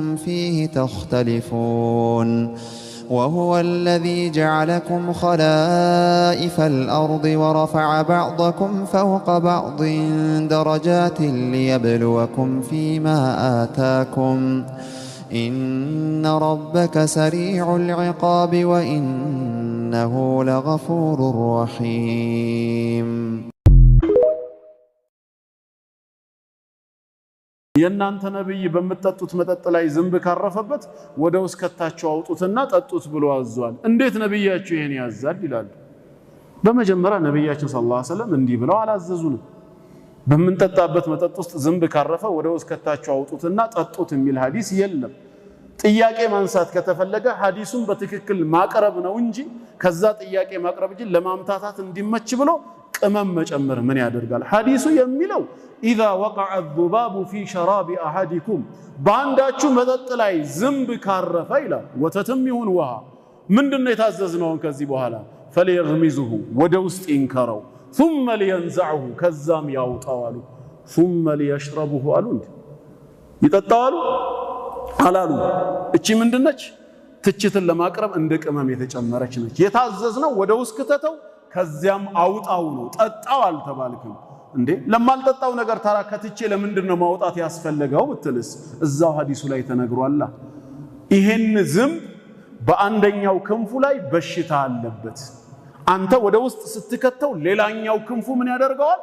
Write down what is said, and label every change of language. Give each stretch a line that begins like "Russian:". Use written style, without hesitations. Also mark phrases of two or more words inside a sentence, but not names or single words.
Arabic: فيه تختلفون وهو الذي جعلكم خلائف الأرض ورفع بعضكم فوق بعض درجات ليبلوكم فيما آتاكم إن ربك سريع العقاب وإنه لغفور رحيم
Amharic: የናንተ ነብይ በመጠጡት መጠጥ ላይ ዝንብ ካረፈበት ወደ ውስጥ ከታቸው አውጡትና ጠጡት ብሎ አዟል። እንዴት ነብያችሁ ይሄን ያዛል ይላል? በመጀመሪያ ነብያችን
Arabic: صلى الله عليه وسلم
Amharic: እንዲህ ብለው አላዘዙንም። በመንጠጣበት መጠጥ ውስጥ ዝንብ ካረፈ ወደ ውስጥ ከታቸው አውጡትና ጠጡት የሚል ሐዲስ የለም። ጥያቄ ማንሳት ከተፈለገ ሐዲሱን በትክክል ማቅረብ ነው እንጂ ከዛ ጥያቄ ማቅረብ እንጂ ለማምታታት እንዲመች ብሎ ቅመም መጨመር ምን ያደርጋል? ሐዲሱ የሚለው
Arabic: إذا وقع الذباب في شراب أحدكم
Amharic: ባንዳችሁ መጠጥ ላይ ዝንብ ካረፈ ይላል። ወተትም ይሁን ውሃ ምንድነው የታዘዝነው? ከዚህ በኋላ فليغمزه ወደ ውስጥ ይንከረው
Arabic: ثم لينزعه
Amharic: ከዛም ያውጣው አሉ።
Arabic: ثم ليشربه
Amharic: አሉ። ይጠጣው አሉ አላሉ። እቺ ምንድነች? ትችትን ለማቅረብ እንደ ቅመም የተጨመረች ነች። የታዘዝነው ወደ ውስጥ ከተተው ከዚያም አውጣው ነው። ጠጣው አልተባልክም እንዴ? ለማልጠጣው ነገር ታራ ከትቼ ለምንድነው ማውጣት ያስፈልገው ብትልስ እዛው ሐዲሱ ላይ ተነግሯል። ይሄን ዝንብ በአንደኛው ክንፉ ላይ በሽታ አለበት። አንተ ወደ ውስጥ ስትከተው ሌላኛው ክንፉ ምን ያደርገዋል?